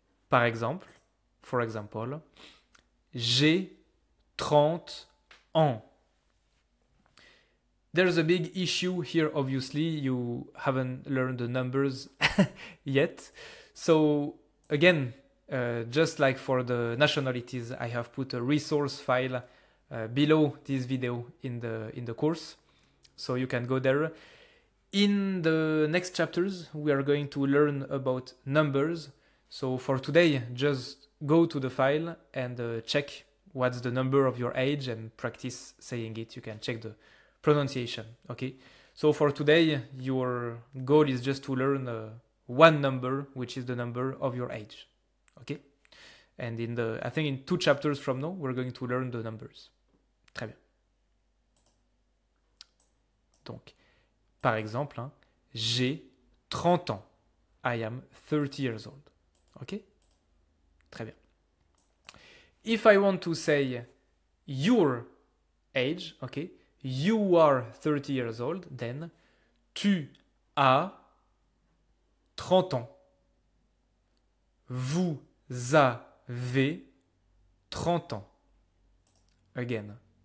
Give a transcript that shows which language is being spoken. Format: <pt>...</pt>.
<fr>Par exemple, for example, j'ai 30 ans.</fr> <en>There's a big issue here, obviously. You haven't learned the numbers yet. So, again, just like for the nationalities, I have put a resource file below this video in the course. So you can go there. In the next chapters, we are going to learn about numbers. So for today, just go to the file and check what's the number of your age and practice saying it. You can check the pronunciation, okay? So for today, your goal is just to learn one number, which is the number of your age, okay? And I think in 2 chapters from now, we're going to learn the numbers.</en> <fr>Très bien. Donc, par exemple, hein, j'ai 30 ans.</fr> <en>I am 30 years old. Okay? Très bien. If I want to say your age, okay, you are 30 years old, then tu as 30 ans.</en> <fr>Vous avez 30 ans. Again.</fr>